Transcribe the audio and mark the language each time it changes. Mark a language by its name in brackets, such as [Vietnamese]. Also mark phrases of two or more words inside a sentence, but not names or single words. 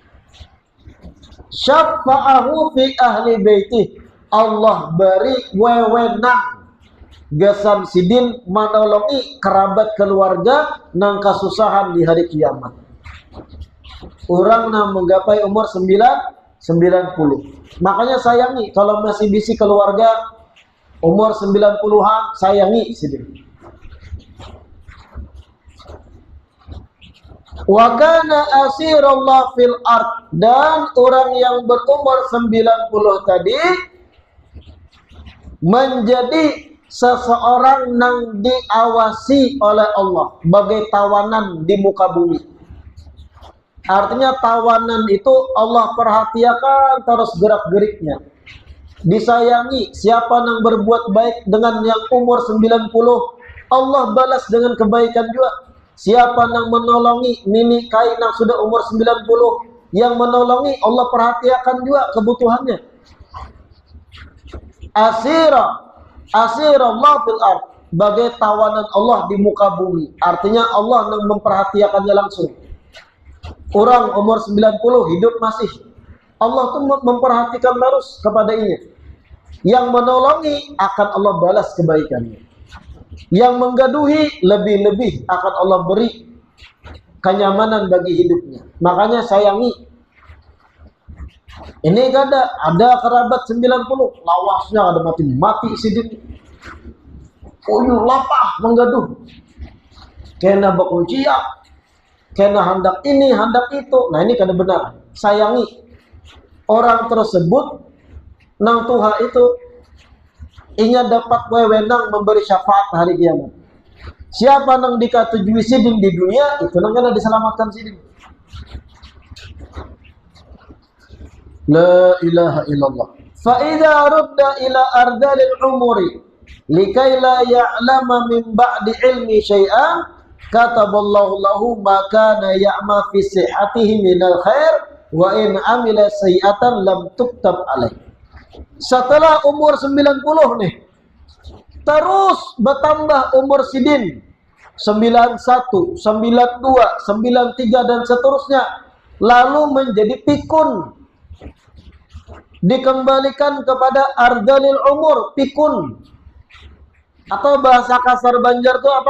[Arabic] شفاعته في أهل بيته, [Banjar] Allah beri wewenang gasan sidin menolongi kerabat keluarga nang kasusahan di hari kiamat. Orang nang menggapai umur 90. Makanya sayangi kalau masih bisi keluarga, umur 90-an, sayangi sidin. [Arabic] وكان أسير الله في الأرض, [Indonesian] dan orang yang berumur 90 tadi menjadi seseorang yang diawasi oleh Allah bagai tawanan di muka bumi. Artinya tawanan itu Allah perhatikan terus gerak-geriknya. Disayangi, siapa yang berbuat baik dengan yang umur 90, Allah balas dengan kebaikan juga. [Banjar] Siapa yang menolongi nini kain yang sudah umur 90, yang menolongi Allah perhatikan juga kebutuhannya. [Arabic] أسير الله في الأرض, [Indonesian] bagai tawanan Allah di muka bumi. Artinya Allah yang memperhatikannya langsung. Orang umur 90 hidup masih, Allah tuh memperhatikan terus kepada ini. Yang menolongi akan Allah balas kebaikannya. Yang menggaduhi lebih-lebih akan Allah beri kenyamanan bagi hidupnya. Makanya sayangi. [Banjar] Ini ada kerabat 90, lawasnya ada mati sidin. Uyuh lapah menggaduh. Kena bakuncia, kena hendak ini, hendak itu. Nah ini kada benar. [Indonesian] Sayangi orang tersebut, nang Tuhan itu inya dapat wewenang memberi syafaat hari kiamat. [Banjar] Siapa nang dikatujui sidin di dunia, itu nang kena diselamatkan sidin. [Arabic] لا إله إلا الله. فإذا رد إلى أرذل العمر لكي لا يعلم من بعد علم شيئا كتب الله له ما كان يعمل في صحته من الخير وإن عمل سيئة لم تكتب عليه. [Indonesian] Setelah umur 90 nih, terus bertambah umur sidin 91, 92, 93 dan seterusnya, lalu menjadi pikun, dikembalikan kepada [Arabic] أرذل العمر, [Indonesian] pikun, atau bahasa kasar Banjar itu apa?